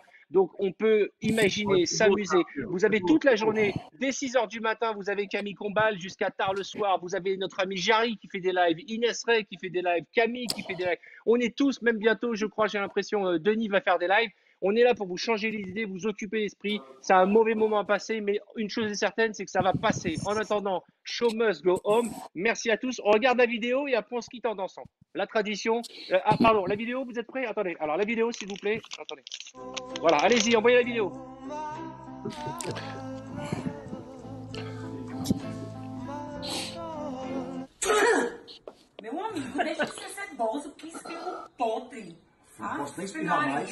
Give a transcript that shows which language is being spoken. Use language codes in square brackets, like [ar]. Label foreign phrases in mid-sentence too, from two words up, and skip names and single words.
[fr] Donc on peut imaginer, s'amuser. Vous avez toute la journée, dès 6h du matin, vous avez Camille Combal jusqu'à tard le soir. Vous avez notre ami Jarry qui fait des lives, Inès Ray qui fait des lives, Camille qui fait des lives. On est tous, même bientôt, je crois, j'ai l'impression, Denis va faire des lives. On est là pour vous changer les idées, vous occuper l'esprit. C'est un mauvais moment à passer, mais une chose est certaine, c'est que ça va passer. En attendant, [en] show must go home. [fr] Merci à tous. On regarde la vidéo et après on se quitte en dansant. La tradition. Pardon, la vidéo, vous êtes prêts? Attendez. Alors la vidéo, s'il vous plaît. Attendez. Voilà, allez-y, envoyez la vidéo. [pt] Meu amigo, deixa de ser ceboso, que isso é um podre. Não posso nem espirrar mais.